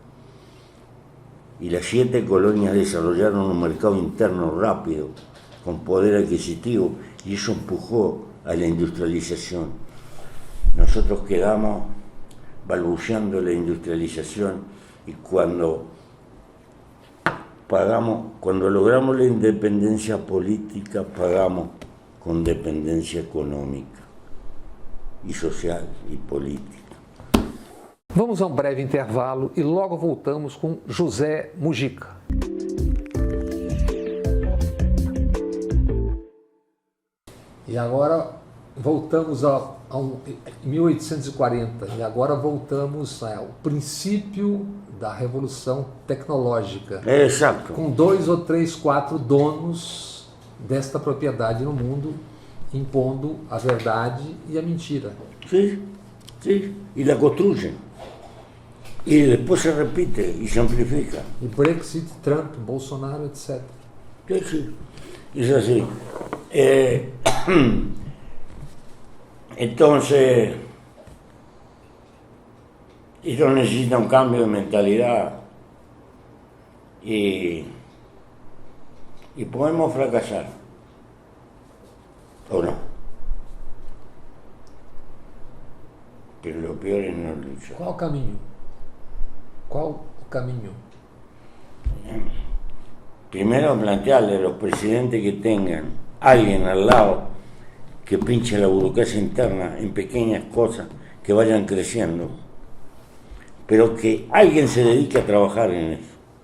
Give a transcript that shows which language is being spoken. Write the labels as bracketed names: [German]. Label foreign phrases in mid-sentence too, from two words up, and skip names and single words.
[Spanish] Y las 7 colonias desarrollaron un mercado interno rápido, con poder adquisitivo, y eso empujó a la industrialización. Nosotros quedamos balbuceando la industrialización y cuando logramos la independencia política, pagamos con dependencia económica [Portuguese] e social e política. Vamos a um breve intervalo e logo voltamos com José Mujica. E agora voltamos a 1840 e agora voltamos ao princípio da revolução tecnológica. Exato. Com 2 ou 3, 4 donos desta propriedade no mundo, impondo a verdade e a mentira. [Spanish] Sí, sí, y la construyen. Y después se repite y se amplifica. [Portuguese] E Brexit, Trump, Bolsonaro, etc. [Spanish] Sí, es así. Entonces, esto necesita un cambio de mentalidad y podemos fracasar, o no. Pero lo peor es no luchar. [Portuguese] Qual o caminho? Qual o caminho? [Spanish] Primero plantearle a los presidentes que tengan alguien al lado que pinche la burocracia interna en pequeñas cosas que vayan creciendo, pero que alguien se dedique a trabajar en eso.